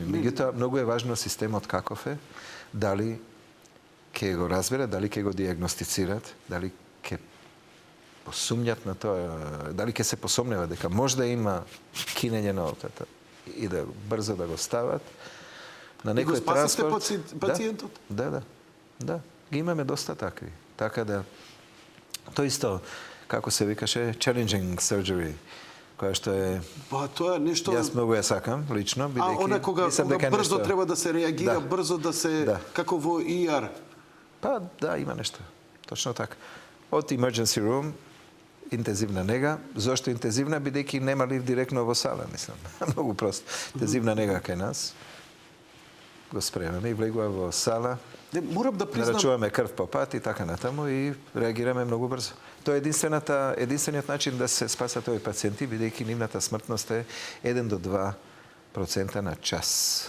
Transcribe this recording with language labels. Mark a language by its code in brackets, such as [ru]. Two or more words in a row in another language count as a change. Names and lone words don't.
[mk] Меѓутоа многу е важно системот каков е, дали ќе го разберат, дали ќе го диагностицират, дали ќе посумњат на тоа, дали ќе се посомнева дека може да има кинење на аортата и да брзо да го стават на некој транспорт. И го спасите пациентот? Да. Ги имаме доста такви. Така да, тоа исто, како се викаше, [en] challenging surgery, [mk] која што е Па тоа е нешто... Јас многу ја сакам, лично, бидејќи... она кога брзо треба да се реагира, брзо да се... Да. Како во ER. Па, да, има нешто. Точно така. Од [en] emergency room, [mk] интензивна нега. Зошто интензивна? Бидејќи нема лифт директно во сала, мислам. Многу просто. Интензивна нега кај нас. Го спремаме и влегува во сала. Морам да признам... Нарачуваме крв по пат и така натаму и реагираме многу брзо. Тоа е единствениот начин да се спасат овие пациенти, бидејќи нивната смртност е 1 до 2% на час.